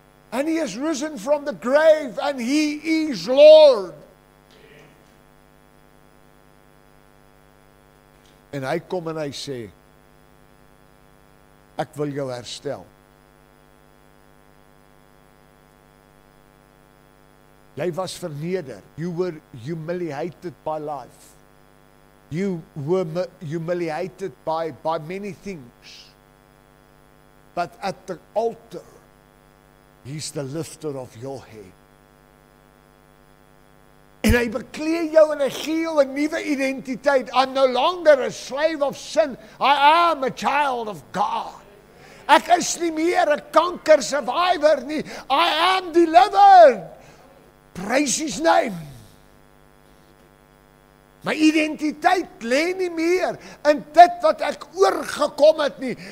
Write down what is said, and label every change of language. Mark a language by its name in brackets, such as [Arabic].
[English] And he has risen from the grave and he is Lord. [Afrikaans] En hy kom en hy sê, ek wil jou herstel. Jy was verneder. [English] You were humiliated by life. You were humiliated by many things. But at the altar, he's the lifter of your head. [Afrikaans] En hy beklee jou en hy gee jou 'n nuwe identiteit. [English] I'm no longer a slave of sin. I am a child of God. [Afrikaans] Ek is nie meer 'n kanker survivor nie. [English] I am delivered. Praise his name. [Afrikaans] My identiteit lê nie meer in dit wat ek oorgekom het nie.